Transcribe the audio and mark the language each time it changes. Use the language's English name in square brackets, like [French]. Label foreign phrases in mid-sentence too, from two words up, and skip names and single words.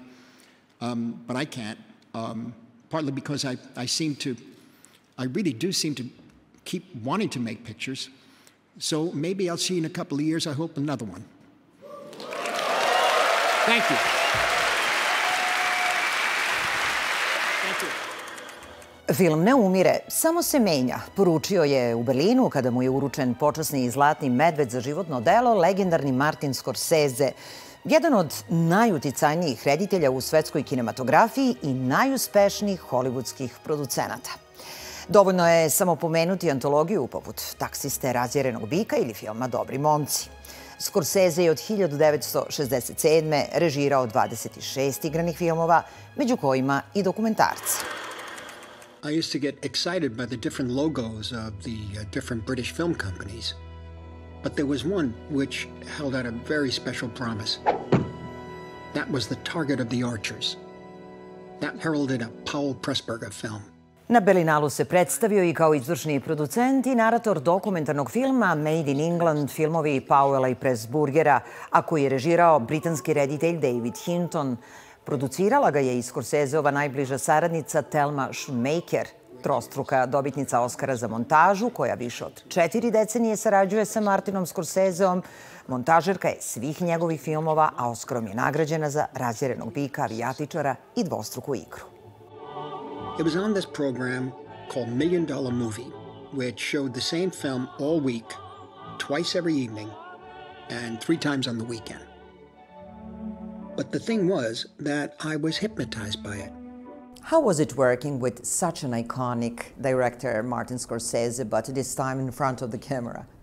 [English] But I can't, partly because I really do seem to keep wanting to make pictures. So maybe I'll see you in a couple of years, I hope, another one. Thank you. [Serbian] Film ne umire, samo se menja, poručio je u Berlinu kada mu je uručen počasni i zlatni medved za životno delo legendarni Martin Skorseze, jedan od najuticajnijih reditelja u svetskoj kinematografiji i najuspešnijih hollywoodskih producenata. Dovoljno je samo pomenuti antologiju poput Taksiste, Razjerenog bika ili filma Dobri momci. Skorseze je od 1967. režirao 26 igranih filmova, među kojima i dokumentarci. [English] I used to get excited by the different logos of the different British film companies. But there was one which held out a very special promise. That was the target of the archers. That heralded a Powell Pressburger film. [Serbian] Na Berlinalu se predstavio i kao izvršni producent i narator dokumentarnog filma Made in England, filmovi Powella i Pressburgera, a koji je režirao britanski reditelj Dejvid Hinton. Producirala ga je i Skorsezeova najbliža saradnica Telma Šunmejker, trostruka dobitnica Oskara za montažu, koja više od 4 decenije sarađuje sa Martinom Skorsezeom. Montažerka je svih njegovih filmova, a Oskarom je nagrađena za Razjerenog bika, Avijatičara i Dvostruku igru. [English] It was on this program called $1 Million Movie, which showed the same film all week, twice every evening, and 3 times on the weekend. But the thing was that I was hypnotized by it. How was it working with such an iconic director, Martin Skorsese, but this time in front of the camera?